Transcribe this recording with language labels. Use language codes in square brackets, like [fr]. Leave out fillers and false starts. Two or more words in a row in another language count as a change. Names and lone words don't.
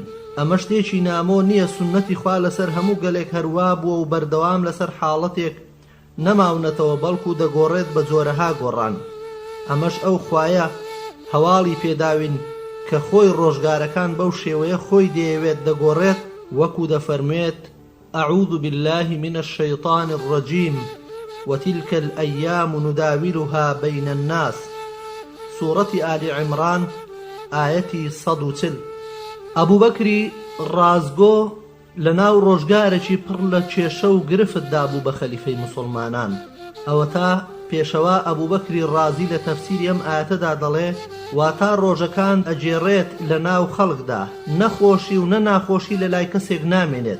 [ckb] ئەمە شتێکی نامۆ نییە، سنەتی خوا لەسەر هەموو گەلێک هەروە بووە و بەردەوام لەسەر حاڵەتێک نەماونەتەوە بەڵکو دەگۆڕێت بە جۆرەها گۆڕان. ئەمەش ئەو خوایە هەواڵی پێداوین کە خۆی ڕۆژگارەکان بەو شێوەیە خۆی دەیەوێت دەگۆڕێت، وەکو دەفەرمێت [ar] ئەعوذ بالله من الشەیطان الرەجیم وتلك الأيام نداولها بين الناس. سورة آل عمران آيتي 140. [ckb] ئەبوو بەکری ڕازگۆ لەناو ڕۆژگارێکی پڕ لە کێشە و گرفتدا بوو بە خەلیفەی مسلمانان. ئەوە تا پێشەوە ئەبوو بەکری ڕازی لە تەفسیری ئەم ئاەتەدا دەڵێ واتا ڕۆژەکان ئەجێڕێت لە ناو خەڵکدا، نەخۆشی و نەناخۆشی لە لای کەسێک نامێنێت.